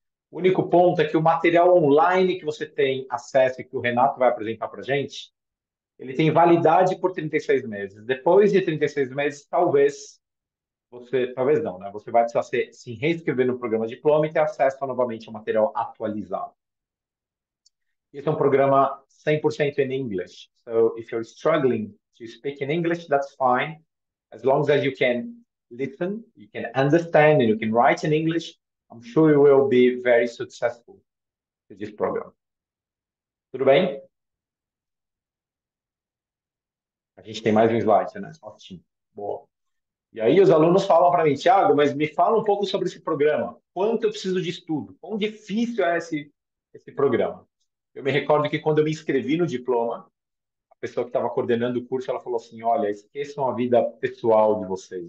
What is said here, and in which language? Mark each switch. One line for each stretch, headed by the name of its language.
Portuguese: O único ponto é que o material online que você tem acesso e que o Renato vai apresentar para a gente, ele tem validade por 36 meses. Depois de 36 meses, talvez não, né? Você vai precisar se reinscrever no programa Diploma e ter acesso novamente ao material atualizado. Esse é um programa 100%
English: in English. So if you're struggling to speak in English, that's fine. As long as you can listen, you can understand, and you can write in English, I'm sure you will be very successful with this program.
Portuguese: Tudo bem? A gente tem mais um slide, né? Ótimo. Boa. E aí os alunos falam para mim, Thiago, mas me fala um pouco sobre esse programa. Quanto eu preciso de estudo? Quão difícil é esse programa? Eu me recordo que quando eu me inscrevi no diploma, a pessoa que estava coordenando o curso, ela falou assim, olha, esqueçam a vida pessoal de vocês.